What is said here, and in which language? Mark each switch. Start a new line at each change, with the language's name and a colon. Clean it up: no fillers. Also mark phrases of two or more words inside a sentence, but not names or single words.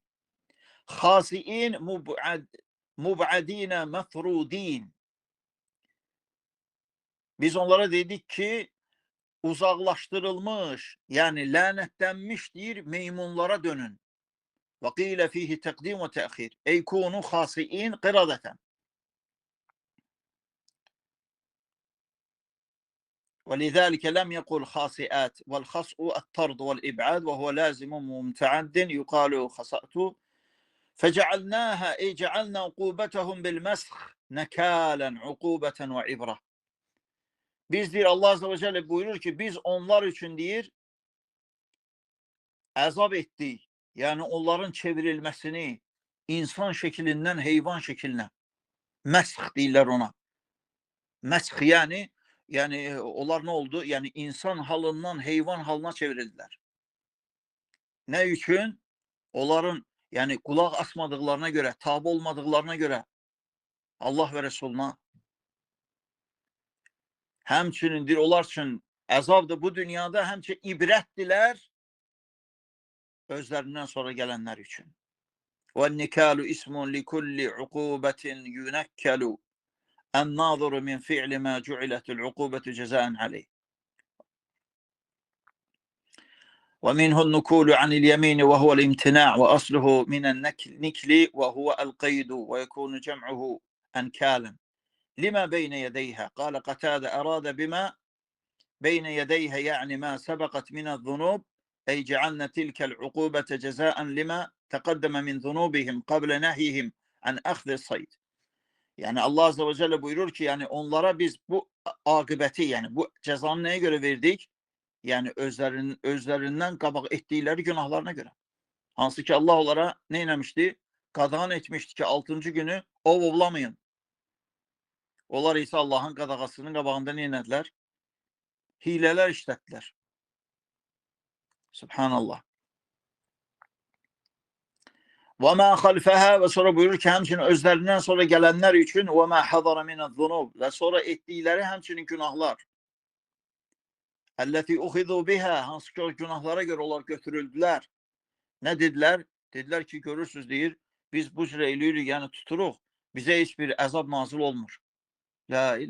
Arabic: خاسئين مبعدين مطرودين.
Azerbaijani: Biz onlara dedik ki, uzaqlaşdırılmış, yəni lənətlənmiş deyir, meymunlara dönün.
Arabic: وقيل فيه تقديم وتأخير أي كونوا خاسئين قردة. ولذلك لم يقل خاصئات والخصء الطرد والإبعاد وهو لازم ممتعد يقال خصأت فجعلناها أي جعلنا عقوبتهم بالمسخ نكالا عقوبة وعبرة.
Azerbaijani: Biz deyir, Allah
Arabic: عز وجل
Azerbaijani: buyurur ki, biz onlar üçün deyir, əzab etdik. Yəni onların çevrilməsini insan şəkilindən heyvan şəkilinə. Məsx deyirlər ona. Məsx yəni onlar nə oldu? Yəni insan halından heyvan halına çevrildilər. Nə üçün? Onların yəni qulaq asmadıqlarına görə, tabi olmadıqlarına görə Allah və Resuluna. Həmçinin onlar üçün əzabdır bu dünyada, həmçinin ibrətdilər özlərindən sonra gələnlər üçün.
Arabic: وَالنِّكَالُ إِسْمٌ لِكُلِّ عُقُوبَةٍ يُنَكَّلُ النَّاظُرُ مِنْ فِعْلِ مَا جُعِلَتُ الْعُقُوبَةُ جَزَاءً عَلَيْهِ ومنه النكول عن اليمين وهو الامتناع وأصله من النكل وهو القيد ويكون جمعه أنكالا لما بين يديها. قال قتادة أراد بما بين يديها يعني ما سبقت من الذنوب أي جعلنا تلك العقوبة جزاء لما تقدم من ذنوبهم قبل نهيهم عن أخذ الصيد.
Azerbaijani: Yani Allah
Arabic: عز وجل
Azerbaijani: buyurur ki, yani onlara biz bu akıbeti, yani bu cezanı neye göre verdik? Yani özlerinden qabaq etdikləri günahlarına görə. Hansı ki Allah onlara ne eləmişdi? Qadağan etmişdi ki 6-cı günü ovlamayın. Onlar ise Allah'ın qadağasının qabağında ne elədilər? Hilələr işlətdilər. Subhanallah.
Arabic: وَمَا خَلْفَهَا
Azerbaijani: ve sonra buyurur ki həmçinin özlərindən sonra gələnlər üçün
Arabic: وَمَا حَضَرَ مِنَ الذُّنُوبِ
Azerbaijani: ve sonra etdikləri həmçinin günahlar.
Arabic: التي أخذوا بها,
Azerbaijani: hansı ki o günahlara görə onlar götürüldülər. Nə dedilər? Dedilər ki, görürsünüz deyir, biz bu cür eləyirik, yəni tuturuq, bizə heç bir əzab nazil olmur.
Arabic: لا إله إلا الله.